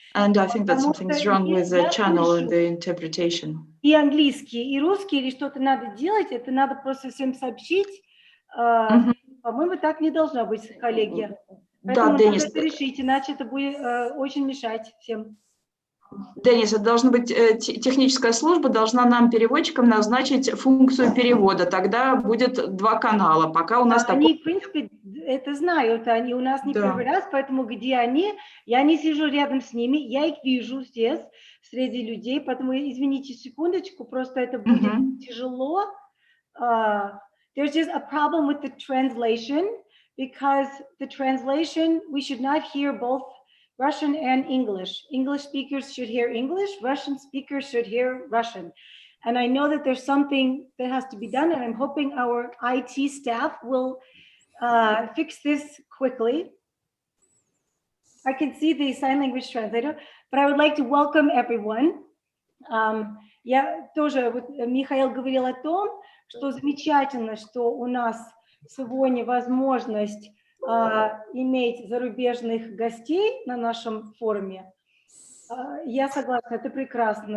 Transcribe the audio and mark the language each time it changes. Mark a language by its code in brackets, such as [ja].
[en] And I think that something's wrong with the channel and the interpretation. [ru] И английский, и русский, или что-то надо делать, это надо просто всем сообщить. По-моему, так не должно быть, коллеги. Поэтому надо это решить, иначе это будет очень мешать всем. Денис, это должна быть техническая служба, должна нам, переводчикам, назначить функцию перевода. Тогда будет два канала. Пока у нас они, в принципе, это знают. Они у нас не первый раз, поэтому где они? Я не сижу рядом с ними, я их вижу здесь, среди людей. Поэтому, извините, секундочку, просто это будет тяжело. [en] There's just a problem with the translation, because the translation, we should not hear both Russian and English. English speakers should hear English, Russian speakers should hear Russian. And I know that there's something that has to be done, and I'm hoping our IT staff will fix this quickly. I can see the sign language translator, but I would like to welcome everyone. [ru] Я тоже, вот Михаил говорил о том, что замечательно, что у нас сегодня возможность иметь зарубежных гостей на нашем форуме. Я согласна, это прекрасно.